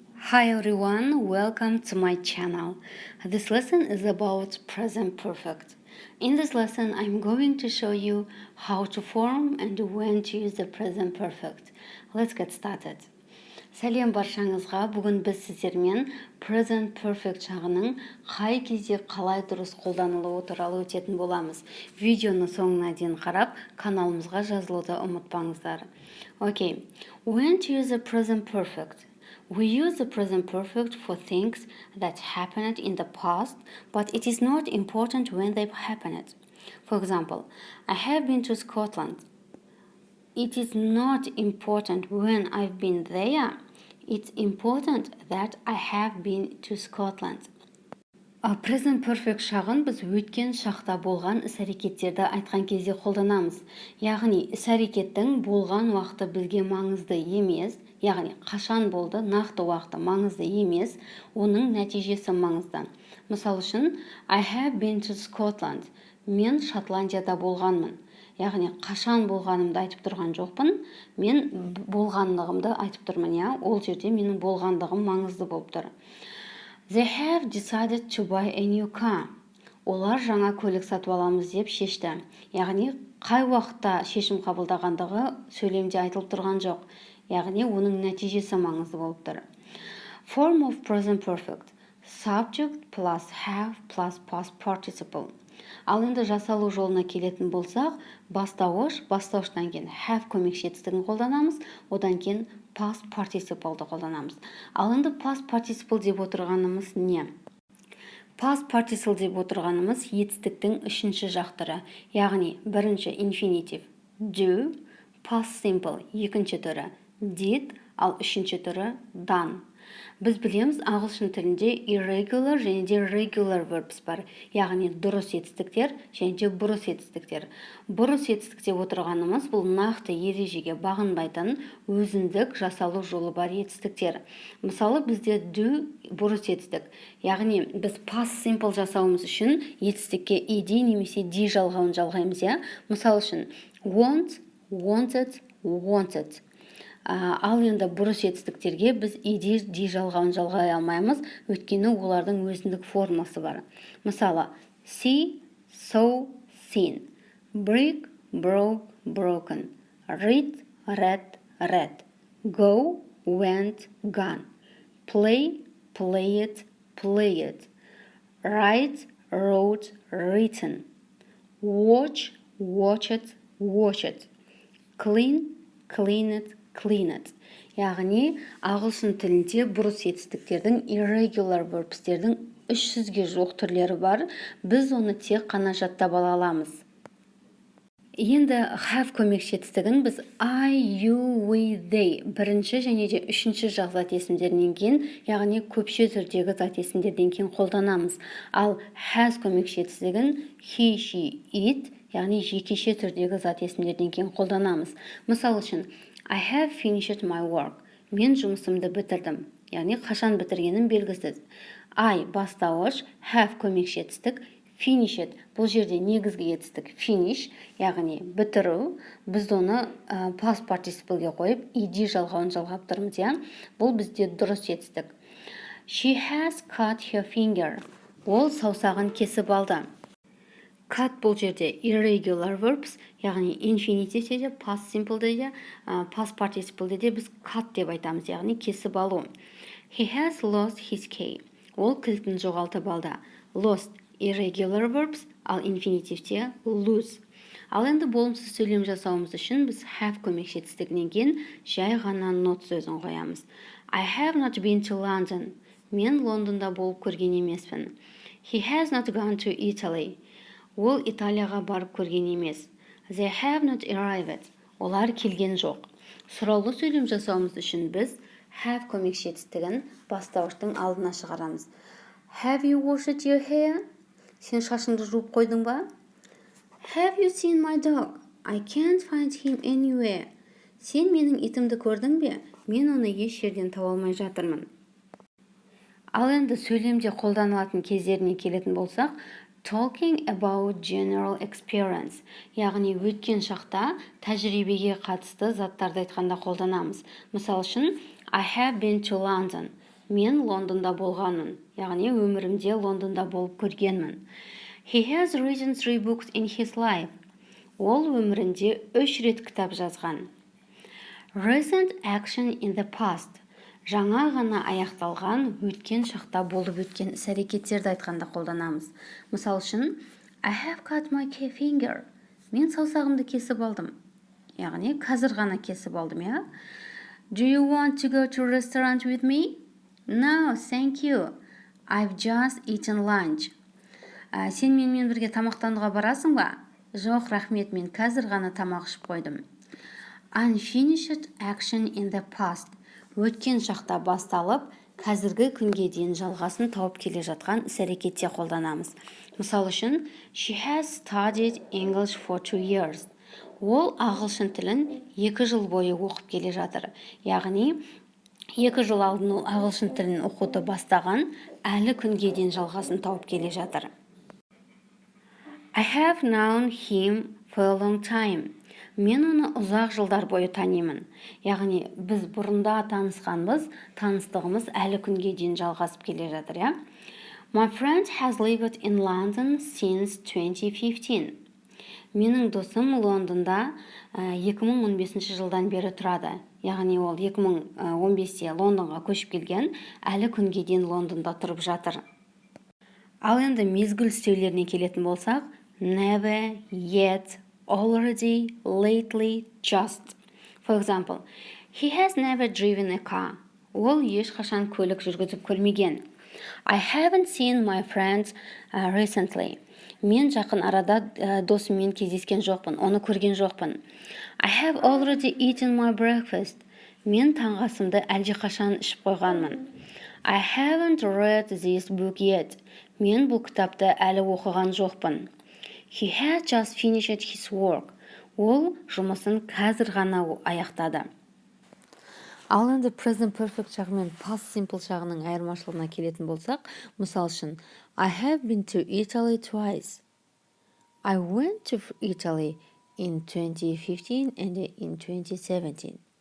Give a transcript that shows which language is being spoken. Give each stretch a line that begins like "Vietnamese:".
English: Hi everyone, welcome to my channel. This lesson is about present perfect. In this lesson, I'm going to show you how to form and when to use the present perfect. Let's get started.
Kazakh: Сәлем баршаңызға, бүгін біз сіздермен present perfect шағының қай кезде қалай дұрыс қолданылуы туралы өтетін боламыз. Видеоны соңына дейін қарап, каналымызға жазылуды ұмытпаңыздар.
English: Okay, when to use the present perfect? We use the present perfect for things that happened in the past, but it is not important when they happened. For example, I have been to Scotland. It is not important when I've been there. It's important that I have been to Scotland.
Kazakh: Present perfect шағын біз өткен шақта болған іс-әрекеттерді айтқан кезде қолданамыз. Яғни іс-әрекеттің болған уақыты бізге маңызды емес, яғни қашан болды, нақты уақыты маңызды емес, оның нәтижесі маңызды. Мысал үшін,
English: I have been to Scotland.
Kazakh: Мен Шотландияда болғанмын. Яғни қашан болғанымды айтып тұрған жоқпын, мен болғандығымды айтып тұрмын, я, ол жерде менің болғандығым маңызды болып тұр.
English: They have decided to buy a new car.
Kazakh: Олар жаңа көлік сатып аламыз деп шешті. Яғни қай уақытта шешім қабылдағандығы сөйлемде айтылып тұрған жоқ. Яғни оның нәтижесі маңызды болып тұр.
English: Form of present perfect. Subject plus have plus past participle.
Kazakh: Ал енді жасалу жолына келетін болсақ, бастауыштан кейін have көмекші етістігін қолданамыз, одан кейін past participle'ды қолданамыз. Ал енді past participle деп отырғанымыз не? Past participle деп отырғанымыз етістіктің үшінші жақтыры, яғни бірінші infinitive do, past simple екінші түрі did, ал үшінші түрі done. Біз білеміз, ағылшын тілінде irregular және де regular verbs бар, яғни дұрыс етістіктер және де бұрыс етістіктер. Бұрыс етістік деп отырғанымыз бұл нақты ережеге бағынбайтын өзіндік жасалу жолы бар етістіктер. Мысалы, бізде do бұрыс етістік, яғни біз past simple жасауымыз үшін етістікке ed немесе d жалғауын жалғаймыз. Мысалы үшін want, wanted, wanted. Ал енді бұрыс етістіктерге біз ed жалғауын жалғай алмаймыз, өйткені олардың өзіндік формасы бар.
English: Мысалы, see, saw, seen, break, broke, broken, read, read, read, go, went, gone, play, played, played, write, wrote, written, watch, watched, watched, clean, cleaned, cleaned.
Kazakh: Яғни, ағылшын тілінде бұрыс етістіктердің irregular verbsтердің 300-ге жоқ түрлері бар. Біз оны тек қана жаттап ала аламыз. Енді have көмекші етістігін біз I, you, we, they бірінші және де үшінші жақ зат есімдерінен кейін, яғни көпше түрдегі зат есімдерден кейін қолданамыз. Ал has көмекші етістігін he, she, it, яғни жекеше түрдегі зат есімдерден кейін қолданамыз. Мысал үшін,
English: I have finished my work.
Kazakh: Мен жұмысымды бітірдім. Яғни қашан бітіргенім белгісіз. I бастауыш, have көмекші етістік, finished бұл жерде негізгі етістік finish, яғни бітіру. Біз оны past participleге қойып ed жалғауын жалғап тұрмыз. Бұл бізде дұрыс етістік.
English: She has cut her finger.
Kazakh: Ол саусағын кесіп алды. Cut бұл жерде irregular verbs, яғни infinitive де, past simple де, past participle де біз cut деп айтамыз, яғни кесіп алу.
English: He has lost his key.
Kazakh: Ол кілтін жоғалтып алды. Lost irregular verbs, ал infinitive де lose. Ал енді болымсыз сөйлем жасауымыз үшін біз have көмекші етістігінен кейін жай ғана not сөзін қоямыз.
English: I have not been to London.
Kazakh: Мен Лондонда болып көрген емеспін.
English: He has not gone to Italy.
Kazakh: Ол Италияға барып көрген емес.
English: They have not arrived.
Kazakh: Олар келген жоқ. Сұраулы сөйлем жасауымыз үшін біз have көмекші етістігін бастауыштың алдына шығарамыз.
English: Have you washed your hair?
Kazakh: Сен шашыңды жуып қойдың ба?
English: Have you seen my dog? I can't find him anywhere.
Kazakh: Сен менің итімді көрдің бе? Мен оны еш жерден таба алмай жатырмын. Ал енді сөйлемде қолданылатын кездеріне келетін болсақ,
English: talking about general experience,
Kazakh: яғни өткен шақта тәжірибеге қатысты заттарды айтқанда қолданамыз. Мысал үшін,
English: I have been to London.
Kazakh: Мен Лондонда болғанмын. Яғни өмірімде Лондонда болып көргенмін.
English: He has written 3 books in his life.
Kazakh: Ол өмірінде 3 рет кітап жазған.
English: Recent action in the past.
Kazakh: Жаңа ғана аяқталған, өткен шақта болып өткен іс-әрекеттерді айтқанда қолданамыз. Мысал үшін,
English: I have cut my finger.
Kazakh: Мен саусағымды кесіп алдым. Яғни, қазір ғана кесіп алдым, я?
English: Do you want to go to a restaurant with me? No, thank you. I've just eaten lunch.
Kazakh: Сен менімен бірге тамақтануға барасың ба? Жоқ, рахмет, мен қазір ғана тамақ ішіп қойдым.
English: Unfinished action in the past.
Kazakh: Өткен шақта басталып, қазіргі күнге дейін жалғасын тауып келе жатқан іс-әрекетте қолданамыз. Мысал үшін,
English: she has studied English for 2 years.
Kazakh: Ол ағылшын тілін 2 жыл бойы оқып келе жатыр. Яғни, 2 жыл алдын ол ағылшын тілін оқуды бастаған, әлі күнге дейін жалғасын тауып келе жатыр.
English: I have known him for a long time.
Kazakh: Мен оны ұзақ жылдар бойы танимын. Яғни, біз бұрында танысқанбыз, таныстығымыз әлі күнге дейін жалғасып келе жатыр, я?
English: My friend has lived in London since 2015.
Kazakh: Менің досым Лондонда 2015 жылдан бері тұрады. Яғни, ол 2015-те Лондонға көшіп келген, әлі күнге дейін Лондонда тұрып жатыр. Ал енді мезгіл істеулеріне келетін болсақ, never, yet, already, lately, just.
English: For example, he has never driven a car.
Kazakh: Ол ешқашан көлік жүргізіп көрмеген.
English: I haven't seen my friends recently.
Kazakh: Мен жақын арада досыммен кездескен жоқпын, оны көрген жоқпын.
English: I have already eaten my breakfast.
Kazakh: Мен таңғасымды әлдеқашан ішіп қойғанмын.
English: I haven't read this book yet.
Kazakh: Мен бұл кітапты әлі оқыған жоқпын.
English: He had just finished his work.
Kazakh: Ол жұмысын қазір ғана аяқтады. Ал енді present perfect шағы мен past simple шағының айырмашылығына келетін болсақ, мысал үшін,
English: I have been to Italy twice. I went to Italy in 2015 and in 2017.